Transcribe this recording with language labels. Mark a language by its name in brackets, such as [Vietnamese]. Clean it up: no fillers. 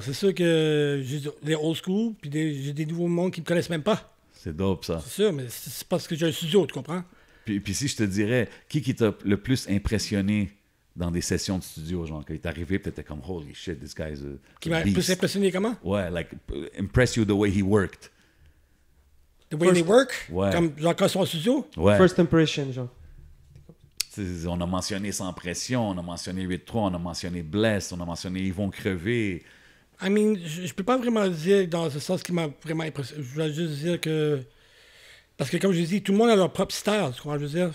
[French] C'est sûr que j'ai des old school, puis j'ai des nouveaux mondes qui me connaissent même pas. c'est dope, ça. C'est sûr, mais c'est parce que j'ai un studio, tu comprends? Puis si je te dirais, qui t'a le plus impressionné dans des sessions de studio, genre, quand il est arrivé, puis t'étais comme, [English] holy shit, this guy's a [French] Qui m'a [English] beast. [French] plus impressionné comment? Ouais, [English] like, impress you the way he worked. The way they work? [French] Ouais. Comme genre quand ils sont en studio? Ouais. [English] First impression, genre. [French] T'sais, on a mentionné Sans Pression, on a mentionné 8-3, on a mentionné Bless, on a mentionné Ils vont crever. I mean, je peux pas vraiment dire dans ce sens qui m'a vraiment impressionné. Je vais juste dire que... Parce que comme je dis, tout le monde a leur propre style, tu vois, je veux dire.